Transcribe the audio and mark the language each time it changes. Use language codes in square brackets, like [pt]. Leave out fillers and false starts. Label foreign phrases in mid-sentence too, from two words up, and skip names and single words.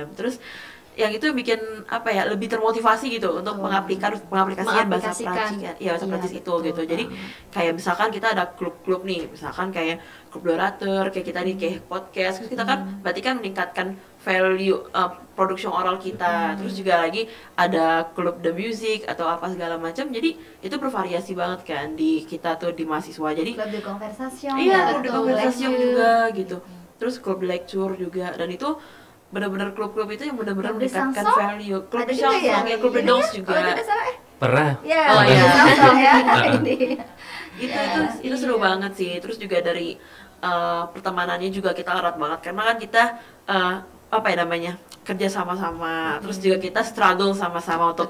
[id] Terus yang itu bikin apa ya, lebih termotivasi gitu untuk pengaplikasian bahasa Prancis ya, bahasa Prancis itu gitu. Jadi kayak misalkan kita ada klub-klub nih, misalkan kayak klub doratur, kayak kita nih kayak podcast, terus kita kan berarti kan meningkatkan value production oral kita. Terus juga lagi ada klub [en] the music [id] atau apa segala macam. Jadi itu bervariasi banget kan di kita tuh di mahasiswa. Jadi [fr] Club de conversation. [id] iya, klub betul, [fr] de conversation lecture. [id] juga gitu. Terus klub lecture juga, dan itu benar-benar klub-klub itu yang benar-benar [fr] Klub de [id] meningkatkan [fr] chanson? [id] value. Klub Ada [fr] de [id] juga chanson, ya, klub de Ini [fr] danse [id] ya? juga. Oh, tidak salah Pernah. ya. Oh, iya. Chanson ya. Ini. Itu seru banget sih. Terus juga dari pertemanannya juga kita erat banget, karena kan kita apa ya namanya, kerja sama-sama, terus juga kita struggle sama-sama untuk